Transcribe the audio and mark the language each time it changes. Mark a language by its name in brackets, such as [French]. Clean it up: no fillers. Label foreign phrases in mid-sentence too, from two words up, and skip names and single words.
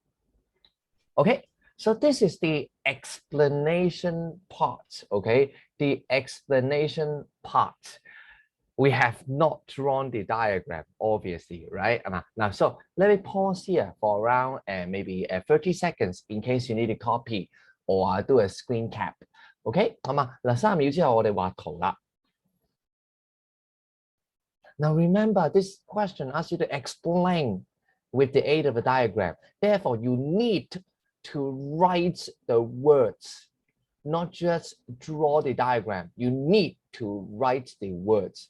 [English] Okay, so this is the explanation part. Okay, the explanation part. We have not drawn the diagram, obviously, right? Now, so let me pause here for around maybe 30 seconds in case you need to copy or do a screen cap. OK， [Cantonese] 好嘛？嗱，3秒之後我哋畫圖啦。 [English] Now remember, this question asks you to explain with the aid of a diagram. Therefore, you need to write the words, not just draw the diagram. You need to write the words.